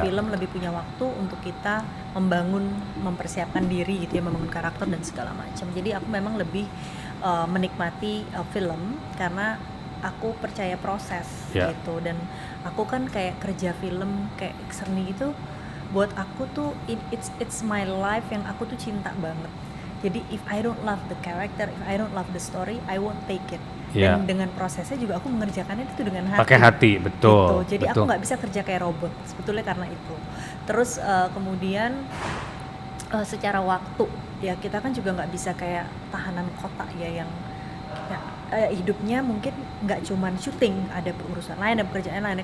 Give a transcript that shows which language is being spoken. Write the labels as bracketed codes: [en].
[id] Ya, film lebih punya waktu untuk kita mempersiapkan diri gitu ya, membangun karakter dan segala macam. Jadi aku memang lebih menikmati film karena aku percaya proses Ya. gitu, dan aku kan kayak kerja film kayak seni itu buat aku tuh [en] it's my life [id] yang aku tuh cinta banget. Jadi [en] if I don't love the character, if I don't love the story, I won't take it. [id] Ya. Dan dengan prosesnya juga aku mengerjakannya itu dengan hati. Pakai hati, betul. Gitu. Jadi betul. aku nggak bisa kerja kayak robot sebetulnya karena itu. Terus kemudian secara waktu ya kita kan juga nggak bisa kayak tahanan kota ya yang hidupnya mungkin nggak cuman syuting, ada urusan lain, ada pekerjaan lain.